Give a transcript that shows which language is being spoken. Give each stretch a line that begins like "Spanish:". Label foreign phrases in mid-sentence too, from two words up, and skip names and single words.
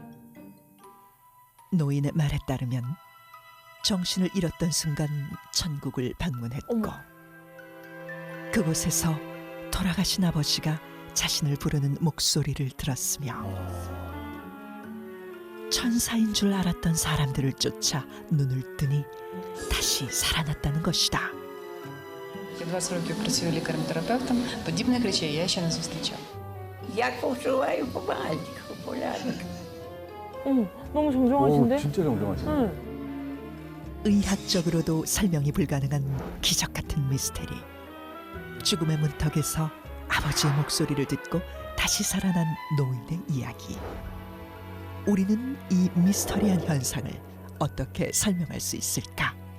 Korean: 노인의 말에 따르면 정신을 잃었던 순간 천국을 방문했고, 그곳에서 돌아가신 아버지가 자신을 부르는 목소리를 들었으며, 천사인 줄 알았던 사람들을 쫓아 눈을 뜨니 다시 살아났다는 것이다.
Ukrainian: Я 20 років працюю лікарем-терапевтом, подібних речей я ще не зустрічала. Як почуваю помаленьку, порядок.
Korean: 너무 정정하신데? 진짜 정정하시네. 의학적으로도 설명이 불가능한 기적 같은 미스테리. 죽음의 문턱에서 아버지의 목소리를 듣고 다시 살아난 노인의 이야기. 우리는 이 미스터리한 현상을 어떻게 설명할 수 있을까?